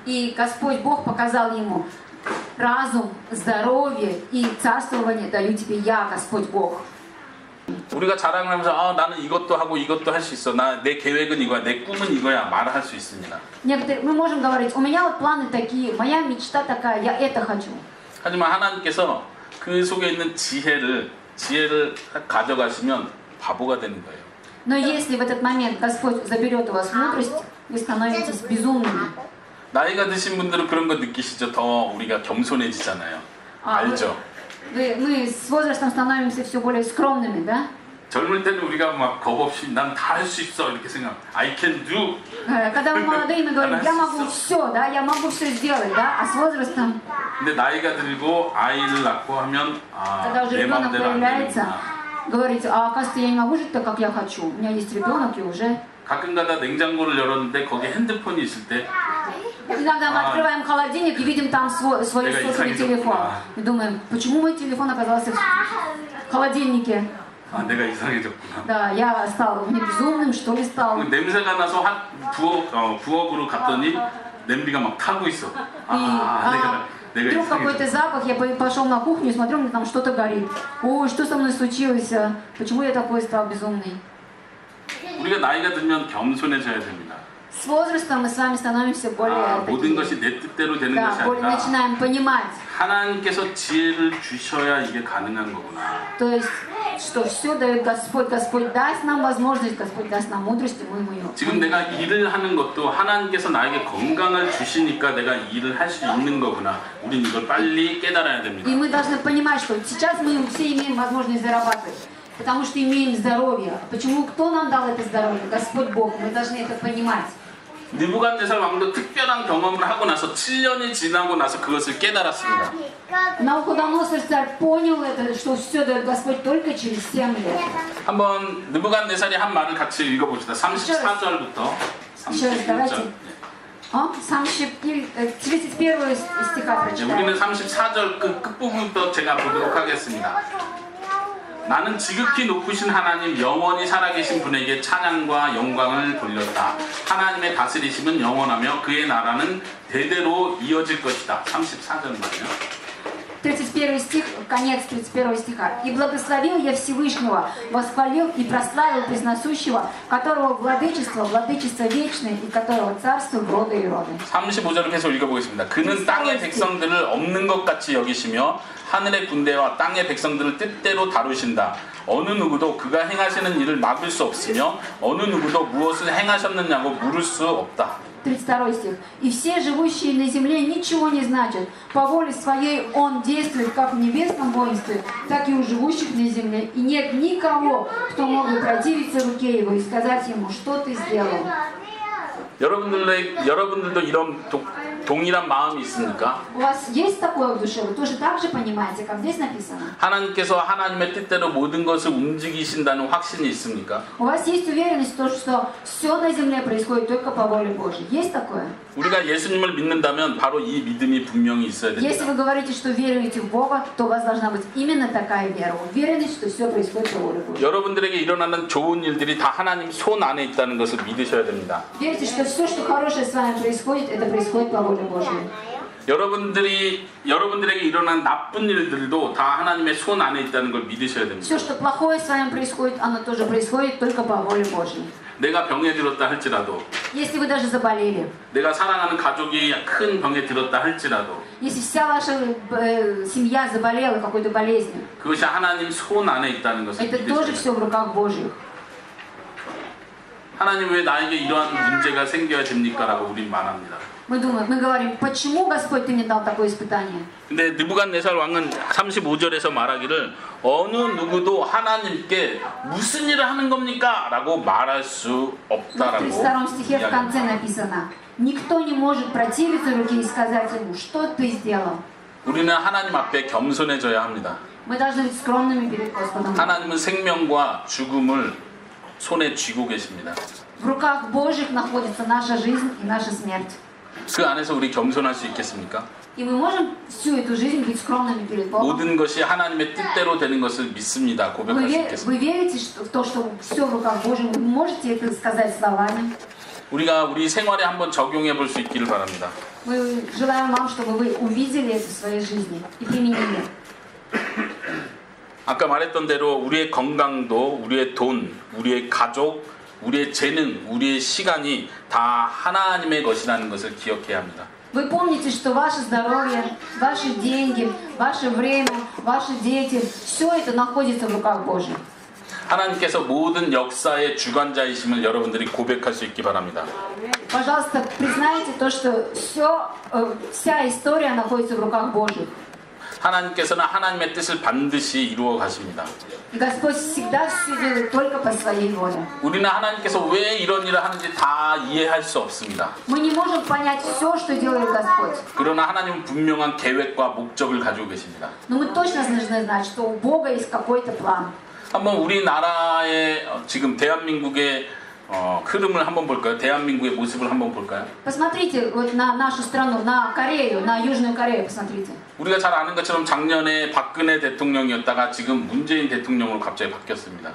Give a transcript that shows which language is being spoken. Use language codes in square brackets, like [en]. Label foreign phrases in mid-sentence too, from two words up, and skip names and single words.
[ru] И Господь Бог показал ему разум, здоровье и царствование даю тебе я, Господь Бог. [ko] 우리가 자랑을 하면서 나는 이것도 하고 이것도 할 수 있어. 내 계획은 이거야. 내 꿈은 이거야. 말을 할 수 있습니다. [ru] Некоторые, мы можем говорить, у меня вот планы такие, моя мечта такая, я это хочу. [ko] 하지만 하나님께서 그 속에 있는 지혜를 가져가시면 바보가 되는 거예요. [ru] Но если в этот момент Господь заберет у вас мудрость, вы становитесь безумными. [ko] 나이가 드신 분들은 그런 거 느끼시죠? 더 우리가 겸손해지잖아요. 알죠? [ru] Мы с возрастом становимся все более скромными, да? [ko] 젊을 때는 우리가 막 겁 없이 난 다 할 수 있어 이렇게 생각. [en] I can do. [ru] Когда мы молодые, мы говорим, я могу все, да, я могу все сделать, да? А с возрастом, [ko] 근데 나이가 들고 아이를 낳고 하면 [ru] когда уже [ko] 내 [ru] ребенок [ko] 마음대로 안 [ru] появляется, [ko] 되는구나. [ru] говорите, а оказывается, я не могу жить так, как я хочу. У меня есть ребенок, и уже... [ko] 가끔가다 냉장고를 열었는데 거기에 핸드폰이 있을 때 [ru] Иногда мы открываем холодильник и видим там свой [ko] 내가 [ru] сотовый [ko] 이상해졌구나. [ru] телефон. И думаем, почему мой телефон оказался в холодильнике? [ko] 내가 이상해졌구나. [ru] Да, я стал мне безумным, что ли, стал. [ko] 냄새가 나서 부엌으로 갔더니 냄비가 막 타고 있어. 내가 [ru] Вдруг какой-то [ko] 이상해졌구나. [ru] запах, я пошел на кухню и смотрю, у меня там что-то горит. Ой, что со мной случилось? Почему я такой стал безумный? [ko] 우리가 나이가 들면 겸손해져야 됩니다. [ru] С возрастом мы с вами становимся более [ko] 모든 [ru] такие, [ko] 것이 내 뜻대로 되는 [ru] да, [ko] 것이 [ru] более [ko] 아니라 [ru] начинаем понимать. [ko] 하나님께서 지혜를 주셔야 이게 가능한 거구나. [ru] То есть, что все дает Господь. Господь даст нам возможность, Господь даст нам мудрость, и мы ее. [ko] 지금 내가 일을 하는 것도 하나님께서 나에게 건강을 주시니까 내가 일을 할 수 있는 거구나. 우린 이걸 빨리 깨달아야 됩니다. [ru] И мы должны понимать, что сейчас мы все имеем возможность зарабатывать, потому что имеем здоровье. Почему? Кто нам дал это здоровье? Господь Бог. Мы должны это понимать. [ko] 느부갓네살 왕도 특별한 경험을 하고 나서 7년이 지나고 나서 그것을 깨달았습니다. [ru] Навуходоносор царь понял это, что все дает Господь только через 7 лет. [ko] 한번 느부갓네살이 한 말을 같이 읽어봅시다. 34절부터 [ru] Еще раз [ko] 36절. [ru] давайте. 31 стиха прочитаем. [ko] 우리는 34절 그 끝부분부터 제가 보도록 하겠습니다. 나는 지극히 높으신 하나님 영원히 살아계신 분에게 찬양과 영광을 돌렸다. 하나님의 다스리심은 영원하며 그의 나라는 대대로 이어질 것이다. 34절만요. [ru] 31 стих, конец 31 стиха. «И благословил я Всевышнего, восхвалил и прославил Пресносущего, которого владычество вечное, и которого царство в роды и роды». [ko] 35절을 계속 읽어보겠습니다. 그는 땅의 백성들을 없는 것 같이 여기시며 하늘의 군대와 땅의 백성들을 뜻대로 다루신다. 어느 누구도 그가 행하시는 일을 막을 수 없으며 어느 누구도 무엇을 행하셨느냐고 물을 수 없다. [ru] 32 стих. «И все живущие на земле ничего не значат. По воле своей Он действует как в небесном воинстве, так и у живущих на земле. И нет никого, кто мог бы противиться руке Его и сказать Ему, что ты сделал». [ko] 여러분들도 이런 동일한 마음이 있습니까? [ru] У вас есть такое в душе? Вы тоже так же понимаете, как здесь написано? [ko] 하나님께서 하나님의 뜻대로 모든 것을 움직이신다는 확신이 있습니까? [ru] У вас есть уверенность в том, что все на земле происходит только по воле Божьей? Есть такое? [ko] 우리가 예수님을 믿는다면 바로 이 믿음이 분명히 있어야 [ru] Если [ko] 됩니다. [ru] вы говорите, что веруете в Бога, то у вас должна быть именно такая вера. Уверенность, что все происходит по воле Божьей. [ko] 여러분들에게 일어나는 좋은 일들이 다 하나님 손 안에 있다는 것을 믿으셔야 됩니다. [ru] Верьте, что все, что хорошее с вами происходит, это происходит по воле Божьей. [ko] 여러분들에게 일어나는 나쁜 일들도 다 하나님의 손 안에 있다는 걸 믿으셔야 됩니다. [ru] Все, что плохое с вами происходит, оно тоже происходит только по воле Божьей. [ko] 내가 병에 들었다 할지라도, [ru] Если вы даже заболели, [ko] 내가 사랑하는 가족이 큰 병에 들었다 할지라도, [ru] если вся ваша семья заболела какой-то болезнью, [ko] 그것이 하나님 손 안에 있다는 것을 [ru] это [ko] 믿으셔야 [ru] тоже [ko] 됩니다. [ru] все в руках Божьих. [ko] 하나님 왜 나에게 이러한 문제가 생겨야 됩니까? 라고 우린 말합니다. [ru] Мы говорим, почему, Господь, Ты мне дал такое испытание? [ko] 근데 느부갓네살 왕은 35절에서 말하기를 어느 누구도 하나님께 무슨 일을 하는 겁니까? 라고 말할 수 [ru] Но в [ko] 없다라고 [ru] 32 стихе в конце [ko] 이야기합니다. [ru] написано, никто не может противиться руке и сказать Ему, что Ты сделал. [ko] 우리는 하나님 앞에 겸손해져야 합니다. [ru] Мы должны быть скромными перед Господом. [ko] 하나님은 생명과 죽음을 손에 쥐고 계십니다. [ru] В руках Божьих находится наша жизнь и наша смерть. [ko] 그 안에서 우리 겸손할 수 있겠습니까? [ru] И мы можем всю эту жизнь быть скромными перед Богом. [ko] 모든 것이 하나님의 뜻대로 되는 것을 믿습니다. 고백할 수 있겠습니다. [ru] Вы верите в то, что все в руках Божьих? Вы можете это сказать словами? [ko] 우리가 우리 생활에 한번 적용해 볼 수 있기를 바랍니다. [ru] Мы желаем вам, чтобы вы увидели это в своей жизни и применили. [ko] 아까 말했던 대로 우리의 건강도, 우리의 돈, 우리의 가족, 우리의 재능, 우리의 시간이 다 하나님의 것이라는 것을 기억해야 합니다. [ru] Вы помните, что ваше здоровье, ваши деньги, ваше время, ваши дети, все это находится в руках Божьих. [ko] 하나님께서 모든 역사의 주관자이심을 여러분들이 고백할 수 있기 바랍니다. [ru] Пожалуйста, признайте то, что вся история находится в руках Божьих. [ko] 하나님께서는 하나님의 뜻을 반드시 이루어 가십니다. [ru] И Господь всегда все делает только по своей воле. [ko] 우리는 하나님께서 왜 이런 일을 하는지 다 이해할 수 없습니다. [ru] Мы не можем понять все, что делает Господь. [ko] 그러나 하나님은 분명한 계획과 목적을 가지고 계십니다. [ru] Но мы точно должны знать, что у Бога есть какой-то план. [ko] 한번 우리나라의 지금 대한민국의 흐름을 한번 볼까요? 대한민국의 모습을 한번 볼까요? [ru] Посмотрите вот на нашу страну, на Корею, на Южную Корею, посмотрите. [ko] 우리가 잘 아는 것처럼 작년에 박근혜 대통령이었다가 지금 문재인 대통령으로 갑자기 바뀌었습니다.